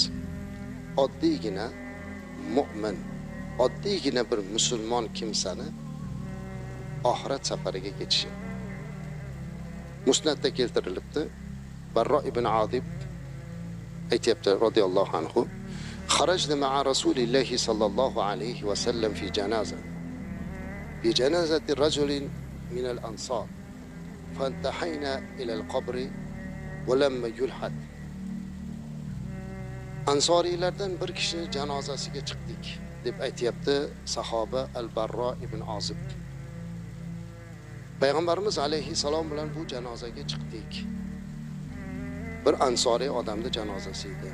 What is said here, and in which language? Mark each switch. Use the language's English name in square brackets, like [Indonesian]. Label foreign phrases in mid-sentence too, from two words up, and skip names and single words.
[Uzbek] Oddiygina mu'min, oddiygina bir musulmon kimsani oxirat safariga ketishi. Musnadda keltirilibdi. [Arabic] Barro ibn Adib aytibdi رضي الله عنه: خرجنا مع رسول الله صلى الله عليه وسلم في جنازة بجنازة رجل من الأنصار فانتحينا إلى القبر ولما يلحد. [Uzbek] Ansorilardan bir kishi janozasiga chiqdik deb aytayapti sahoba Al-Barro ibn Ozib. Payg'ambarimiz alayhissalom bilan bu janozaga chiqdik. Bir ansoriy odamning janozasi edi.